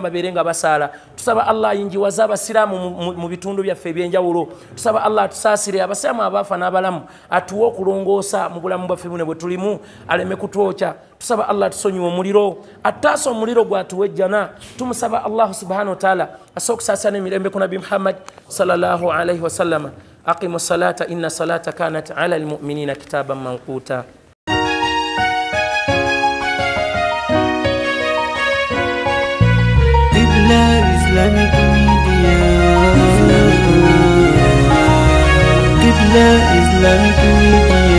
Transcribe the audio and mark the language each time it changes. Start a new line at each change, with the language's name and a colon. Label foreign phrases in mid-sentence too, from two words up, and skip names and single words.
Ganda: babeerenga basaala tusaba Allah ayingiwaze abasiraamu mu bitundu byaffe eby'enjawulo tusaba Allah atusaasire abasiraamu abaafa n'abalamu atuwe okulongoosa mu bulamu bwaffe buno bwe tulimu aleme kutwokya tusaba Allah tusonyiwe omuliro ataasa omuliro gwatuwejjana tumusaba Allah
Arabic: سبحانه وتعالى
Ganda: asokusaasana emirembe ku Nabi Muhammad
Arabic: صلى الله عليه وسلم أقيموا الصلاة إن الصلاة كانت على المؤمنين كتابا موقوتا
Ganda: Qibla Islamic Media Qibla Islamic Media